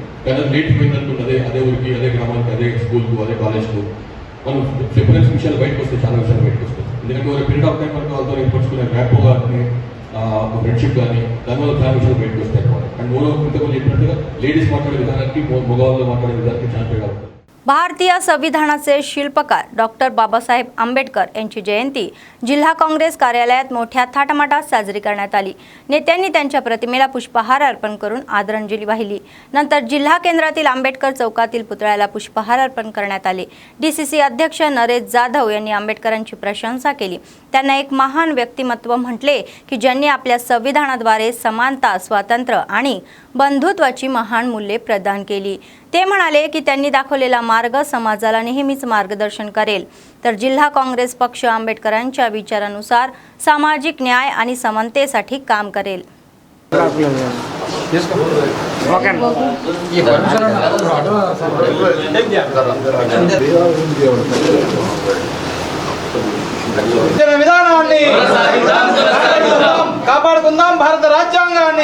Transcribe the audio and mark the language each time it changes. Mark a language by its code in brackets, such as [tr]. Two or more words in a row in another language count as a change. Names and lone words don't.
[te] కానీ లేట్ పోయిందంటుంది అదే ఊరికి, అదే గ్రామానికి, అదే స్కూల్కు, అదే కాలేజ్కు మనం చెప్పిన విషయాలు బయటకు వస్తాయి, చాలా విషయాలు బయటకు వస్తాయి. ఎందుకంటే ఒక [en] period of time [te] మనకు వాళ్ళతో ఏర్పరచుకునే ర్యాపో కానీ ఒక ఫ్రెండ్షిప్ కానీ దానివల్ల చాలా విషయాలు బయటకు వస్తాయి అన్నమాట. అండ్ మూడో ఇంతకుముందు చెప్పినట్టుగా లేడీస్ మాట్లాడే విధానానికి మగవాళ్ళు మాట్లాడే విధానానికి చాలా తేడా ఉంటుంది. [mr] भारतीय संविधानाचे शिल्पकार डॉक्टर बाबासाहेब आंबेडकर यांची जयंती जिल्हा काँग्रेस कार्यालयात मोठ्या थाटामाटात साजरी करण्यात आली. नेत्यांनी त्यांच्या प्रतिमेला पुष्पहार अर्पण करून आदरांजली वाहिली. नंतर जिल्हा केंद्रातील आंबेडकर चौकातील पुतळ्याला पुष्पहार अर्पण करण्यात आले. डीसीसी अध्यक्ष नरेश जाधव यांनी आंबेडकरांची प्रशंसा केली. त्यांना एक महान व्यक्तिमत्व म्हटले की ज्यांनी आपल्या संविधानाद्वारे समानता, स्वातंत्र्य आणि बंधुत्वाची महान मूल्ये प्रदान केली. ते म्हणाले की त्यांनी दाखवलेला मार्ग समाजाला नेहमीच मार्गदर्शन करेल. तर जिल्हा काँग्रेस पक्ष आंबेडकरांच्या विचारानुसार सामाजिक न्याय आणि समानतेसाठी काम करेल. [te] విధానాన్ని కాపాడుకుందాం, భారత రాజ్యాంగాన్ని.